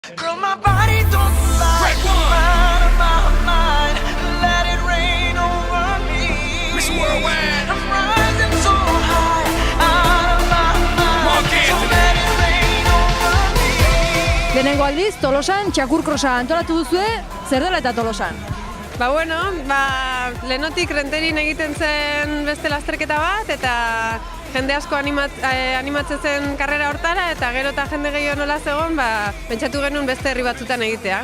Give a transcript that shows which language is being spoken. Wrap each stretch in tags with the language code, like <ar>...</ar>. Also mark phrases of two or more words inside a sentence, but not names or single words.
<en>Girl, my body don't lie. Out of my mind, let it rain over me. Mr. Worldwide. I'm rising so high, out of my mind, so let it rain over me.</en> <eu>Lehenengo aldiz, Tolosan txakur krosa antolatu duzue, zer dela eta Tolosan? Lehenotik renterin egiten zen beste lasterketa bat, eta jende asko animatzen zen karrera hortara, eta gero eta jende gehiago nola zegoen, pentsatu genuen beste herri batzutan egitea.</eu>